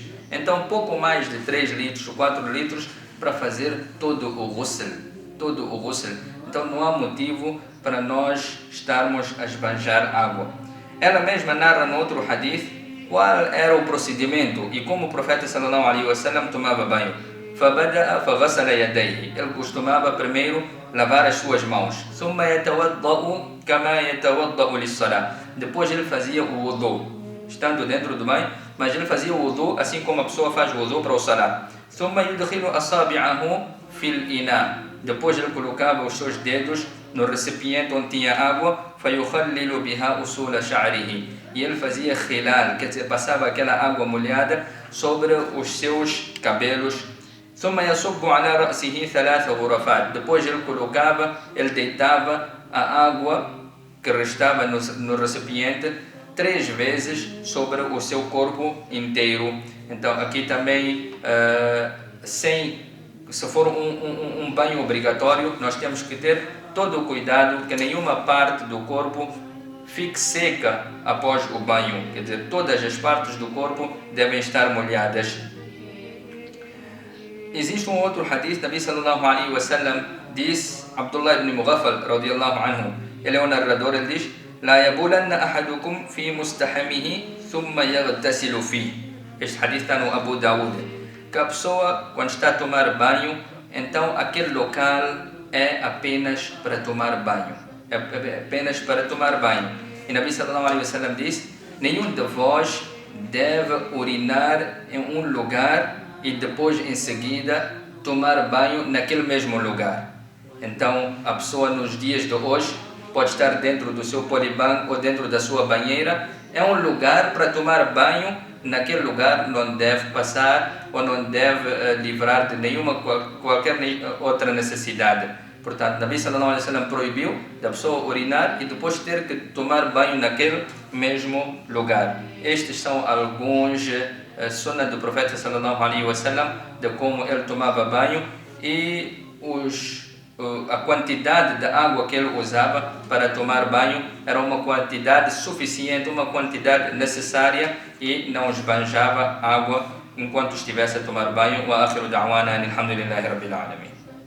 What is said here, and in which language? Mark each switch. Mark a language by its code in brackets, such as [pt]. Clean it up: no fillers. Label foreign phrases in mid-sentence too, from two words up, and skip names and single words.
[pt] Então, pouco mais de 3 litros ou 4 litros para fazer todo o ghusl. Então, não há motivo para nós estarmos a esbanjar água. Ela mesma narra no outro hadith qual era o procedimento e como o profeta [ar] صلى الله عليه وسلم [pt] tomava banho. [ar] فَبَدَأَ فَغَسَلَ يَدَيْهِ. [pt] Ele costumava primeiro lavar as suas mãos. [ar] ثُمَّ يَتَوَضَّأُ كَمَا يَتَوَضَّأُ لِلصَّلَاةِ. [pt] Depois ele fazia o wudu, estando dentro do banho, mas ele fazia o wudu assim como a pessoa faz o wudu para o salah. [ar] ثُمَّ يُدْخِلُ أَصَابِعَهُ فِي الْإِنَاءِ. [pt] Depois ele colocava os seus dedos no recipiente onde tinha água. [ar] فَيُخَلِّلُ بِهَا أُصُولَ شَعْرِهِ. [pt] E ele fazia khilal, quer dizer, passava aquela água molhada sobre os seus cabelos. [ar] ثم يصب على رأسه 3 غرفات. [pt] Depois ele colocava, ele deitava a água que restava no recipiente 3 vezes sobre o seu corpo inteiro. Então aqui também, se for um banho obrigatório, nós temos que ter todo o cuidado que nenhuma parte do corpo fique seca após o banho. Quer dizer, todas as partes do corpo devem estar molhadas. Existe um outro hadith, Nabi [ar] صلى الله عليه وسلم [pt] diz, Abdullah ibn Mughaffal [ar] رضي الله عنه, [pt] ele é o narrador, ele diz: [ar] "لا يبولن أحدكم في مستحمه ثم يغتسل في." [pt] Este hadith está no Abu Dawud. Que a pessoa, quando está a tomar banho, então aquele local é apenas para tomar banho. É apenas para tomar banho. E Nabi [ar] صلى الله عليه وسلم [pt] diz: nenhum de vós deve urinar em um lugar e depois em seguida tomar banho naquele mesmo lugar. Então a pessoa nos dias de hoje pode estar dentro do seu polibanco ou dentro da sua banheira. É um lugar para tomar banho, naquele lugar não deve passar ou não deve livrar de qualquer outra necessidade. Portanto, Nabi [ar] صلى الله عليه وسلم [pt] proibiu da pessoa urinar e depois ter que tomar banho naquele mesmo lugar. Estes são alguns sunnah do profeta [ar] صلى الله عليه وسلم [pt] de como ele tomava banho e a quantidade de água que ele usava para tomar banho era uma quantidade suficiente, uma quantidade necessária, e não esbanjava água enquanto estivesse a tomar banho. [ar] وآخر دعوانا الحمد لله رب العالمين.